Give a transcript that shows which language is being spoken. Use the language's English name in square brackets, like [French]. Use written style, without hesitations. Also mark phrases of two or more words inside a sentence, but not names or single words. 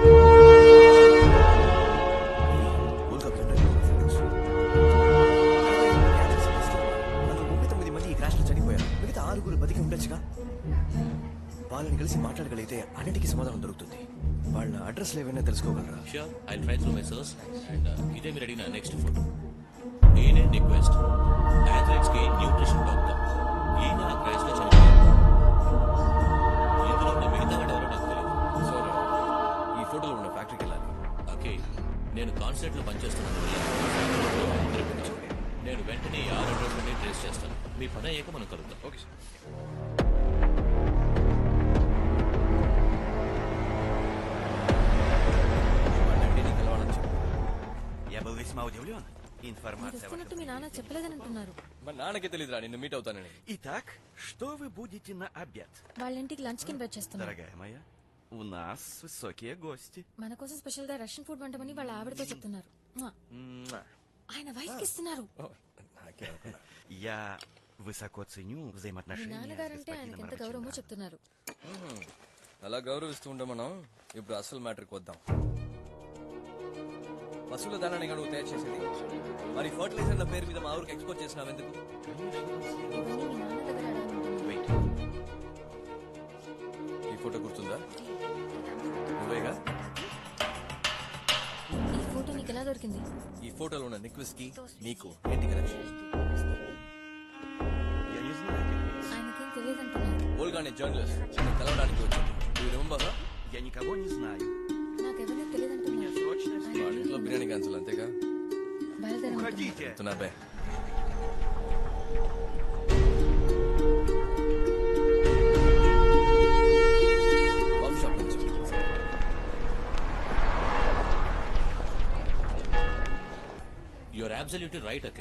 [Telugu] మిగతా 6 బతికి ఉండొచ్చుగా. వాళ్ళని కలిసి మాట్లాడగలిగితే అన్నిటికీ సమాధానం దొరుకుతుంది. వాళ్ళ అడ్రస్ ఏమైనా తెలుసుకోగలరా? [English] Sure, I'll try through my source. [Telugu] And ఇదే మీరు అడిగిన నెక్స్ట్ ఫోటో. ఈయనే రిక్వెస్ట్, అథ్లెట్స్ కి న్యూట్రిషన్ డాక్టర్. ఈయన ఆ క్రాష్ లో చనిపోయారు. ఇందులో ఉన్న మిగతా వాడు ఎవరో నాకు తెలియదు. సారీ, ఈ ఫోటోలో ఉన్న ఫ్యాక్టరీకి వెళ్ళాలి. ఓకే, నేను కాన్సర్ట్ లో పనిచేస్తున్నాను. నేను వెంటనే ఈ 6 అడ్రస్లని ట్రేస్ చేస్తాను. మీ పని అయ్యాక మనం కలుద్దాం. [English] Okay sir. [Telugu] వస్తున్నట్టు మీ నాన్న చెప్పలేదని అంటున్నారు. మా నాన్నకే తెలియదురా నిన్ను మీట్ అవుతానని. [Russian] Итак, что вы будете на обед? [Telugu] వాళ్ళ ఇంటికి లంచ్ కి ఇన్వైట్ చేస్తున్నారు. [Russian] Дорогая моя, у нас высокие гости. [Telugu] మన కోసం స్పెషల్ గా రష్యన్ ఫుడ్ వంటమని వాళ్ళ ఆవిడతో చెప్తున్నారు. ఆయన వైఫ్ కి ఇస్తున్నారు. [Russian] Я высоко ценю [Telugu] మీ [Russian] взаимоотношения с [Telugu] నాన్నగారంటే ఆయనకి ఎంత గౌరవమో [Russian] господином [Telugu] చెప్తున్నారు. అలా గౌరవిస్తూ ఉండే మనం ఇప్పుడు అసలు మ్యాటర్కి వద్దాం. పశువుల దానాన్ని నువ్వు తయారు చేసేది మరి ఫర్టిలైజర్ల పేరు మీద మా ఊరికి ఎక్స్పోర్ట్ చేసినావు ఎందుకు? ఇవన్నీ మీ నాన్న దగ్గర అడగమంటున్నాను. వెయిట్, ఈ ఫోటో గుర్తుందా? నువ్వేగా? ఈ ఫోటో నీకు ఎలా దొరికింది? ఈ ఫోటోలో ఉన్న నిక్విస్ కి నీకు ఏంటి కనెక్షన్? [Russian] Я не знаю, как это. [Telugu] ఆయనకేం తెలియదంటున్నారు. ఓల్గా అనే జర్నలిస్ట్ నిన్ను కలవడానికి వచ్చింది. నువ్వు రిమెంబర్? [Russian] Я никого не знаю. [Telugu] నాకెవరూ తెలియదంటున్నారు. [Russian] Срочно [Telugu] వాళ్ళ ఇంట్లో బిర్యానీ క్యాన్సిల్ అంతేగా? బయలుదేరండి. [Russian] Уходите! [Telugu] తునాబే కాఫీ షాప్ నుంచి [English] You're absolutely right అఖిల్.